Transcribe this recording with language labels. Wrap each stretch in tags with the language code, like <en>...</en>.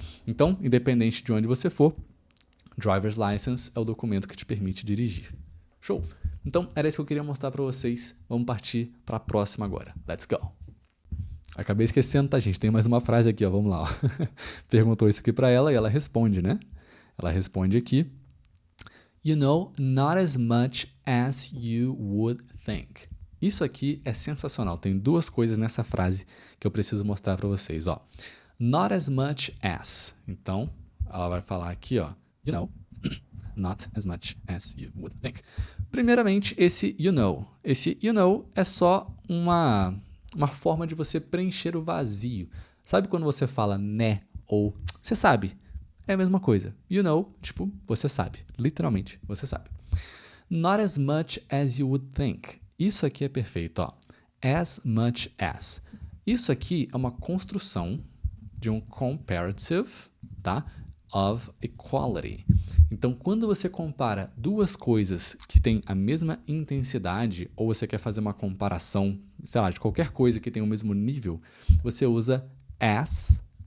<pt>Então, independente de onde você for, driver's license é o documento que te permite dirigir. Show! Então, era isso que eu queria mostrar para vocês. Vamos partir para a próxima agora.</pt> <en>Let's go!</en> <pt>Acabei esquecendo, tá, gente? Tem mais uma frase aqui, ó. Vamos lá. Ó. Perguntou isso aqui para ela e ela responde, né? Ela responde aqui.</pt> <en>You know, not as much as you would think.</en> <pt>Isso aqui é sensacional. Tem duas coisas nessa frase que eu preciso mostrar para vocês, ó.</pt> <en>Not as much as.</en> <pt>Então, ela vai falar aqui, ó.</pt> <en>You know, not as much as you would think.</en> <pt>Primeiramente, esse</pt> <en>you know.</en> <pt>Esse</pt> <en>you know</en> <pt>é só uma forma de você preencher o vazio. Sabe quando você fala né ou você sabe? É a mesma coisa.</pt> <en>You know,</en> <pt>tipo, você sabe. Literalmente, você sabe.</pt> <en>Not as much as you would think.</en> <pt>Isso aqui é perfeito, ó.</pt> <en>As much as.</en> <pt>Isso aqui é uma construção de um comparative, tá? Of equality. Então, quando você compara duas coisas que têm a mesma intensidade, ou você quer fazer uma comparação, sei lá, de qualquer coisa que tem o mesmo nível, você usa as.</pt>